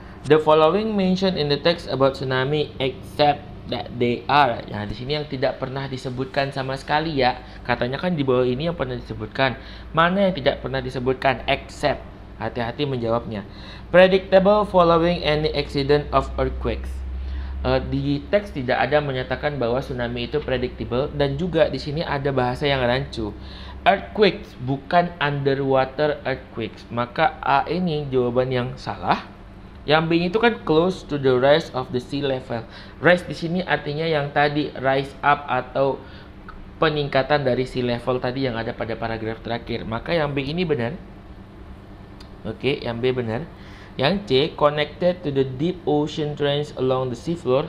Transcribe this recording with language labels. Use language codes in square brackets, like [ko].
[en] The following mentioned in the text about tsunami except that they are. [id] Nah, di sini yang tidak pernah disebutkan sama sekali ya. Katanya kan di bawah ini yang pernah disebutkan. Mana yang tidak pernah disebutkan? Except. Hati-hati menjawabnya. [en] Predictable following any accident of earthquakes. [id] Di teks tidak ada menyatakan bahwa tsunami itu predictable, dan juga di sini ada bahasa yang rancu. [en] Earthquakes bukan underwater earthquakes. [id] Maka A ini jawaban yang salah. Yang B itu kan [en] close to the rise of the sea level. [id] Rise di sini artinya yang tadi rise up atau peningkatan dari sea level tadi yang ada pada paragraf terakhir. Maka yang B ini benar. Oke, yang B benar. [en] Yang C connected to the deep ocean trends along the sea floor.